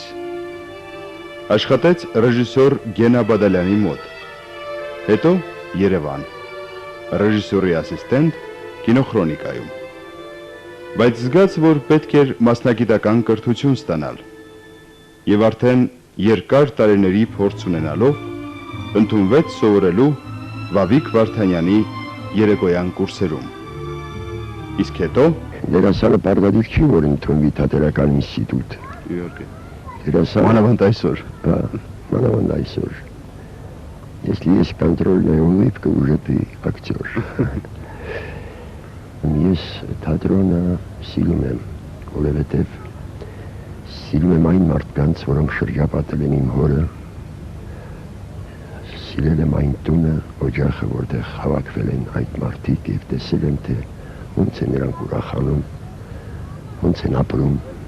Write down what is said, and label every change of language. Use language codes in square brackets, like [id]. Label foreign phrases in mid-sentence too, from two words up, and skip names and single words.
[hy] Աշխատեց ռեժիսոր Գենա Բադալյանի մոտ, հետո Երևան, ռեժիսորի ասիստենտ կինոխրոնիկայում։ բայց զգաց, որ պետք էր մասնագիտական կրթություն ստանալ։ Եվ արդեն երկար տարիների փորձ ունենալով ընդունվեց սովորելու Վավիկ Վարդանյանի երեկոյան կուրսերում։ Իսկ հետո դերասանը պարտադիր չի, որ ընդունվի թատերական ինստիտուտ։ Իհարկե։ Մանավանդ այսօր, մանավանդ այսօր. [ru] если есть контрольная улыбка, уже ты актер. [hy] Ես թատրոնը սիրում եմ, որովհետև սիրում եմ այն մարդկանց, որոնք շրջապատել են իմ հորը, սիրել եմ այն տունը, օջախը, որտեղ հավաքվել են այդ մարդիկ և տեսել եմ, թե ոնց են նրանք ուրախանում, ոնց են ապրում։